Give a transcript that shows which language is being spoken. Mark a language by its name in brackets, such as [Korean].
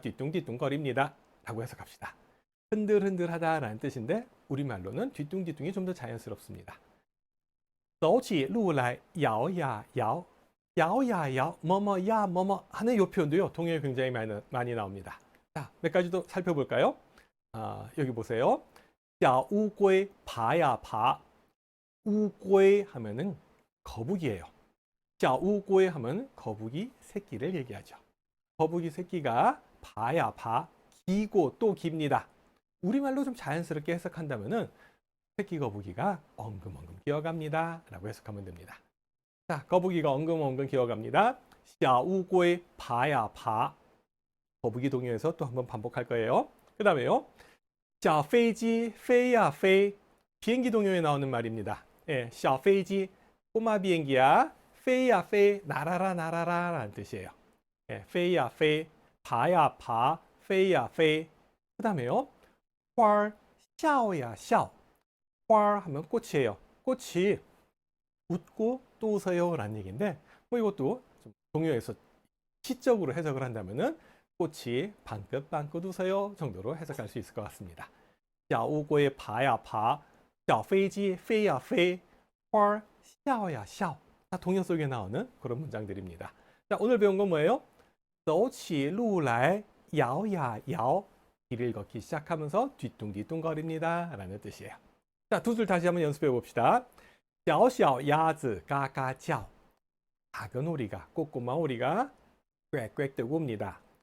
[Korean] 뒤뚱뒤뚱거립니다. 라고 해석합시다. 흔들흔들하다 라는 뜻인데 우리말로는 뒤뚱뒤뚱이 좀 더 자연스럽습니다. [Chinese] 走起路来摇呀摇 [Korean] 야오야 야오 뭐뭐야 뭐뭐 하는 이 표현도요. 동요에 굉장히 많이 나옵니다. 자, 몇 가지 더 살펴볼까요? 여기 보세요. [Chinese] 小乌龟爬呀爬 [Korean] 乌龟 하면은 거북이에요. 小乌龟 하면 거북이 새끼를 얘기하죠. 거북이 새끼가爬야 爬 기고 또 깁니다. 우리말로 좀 자연스럽게 해석한다면은 새끼 거북이가 엉금엉금 기어갑니다 라고 해석하면 됩니다. 자, 거북이가 엉금엉금 기어갑니다. [Chinese] 小乌龟爬呀爬 [Korean] 거북이 동요에서 또 한번 반복할 거예요. 그 다음에요. [Chinese] 小飞机飞呀飞 [Korean] 비행기 동요에 나오는 말입니다. 예, 小飞机 꼬마 비행기야 [Chinese] 飞呀飞 [Korean] 날아라 날아라 라는 뜻이에요. 예, [Chinese] 飞呀飞 爬呀爬 飞呀飞 [Korean] 그 다음에요. [Chinese] 花笑呀笑 [Korean] 花하면 꽃이에요. 꽃이 웃고 또 웃어요 라는 얘기인데 뭐 이것도 좀 동요에서 시적으로 해석을 한다면은 꽃이 방긋방긋 웃어요 정도로 해석할 수 있을 것 같습니다. [Chinese] 小乌龟爬呀爬小飞机飞呀飞花笑呀笑 [Korean] 다 동요 속에 나오는 그런 문장들입니다. 자, 오늘 배운 건 뭐예요? [Chinese] 走起路来摇呀摇 [Korean] 길을 걷기 시작하면서 뒤뚱뒤뚱거립니다 라는 뜻이에요. 자, 두 줄 다시 한번 연습해 봅시다. [Chinese] 小小鸭子嘎嘎叫 [Korean] 작은 오리가 꼬꼬마 오리가 꽥꽥대고 옵니다.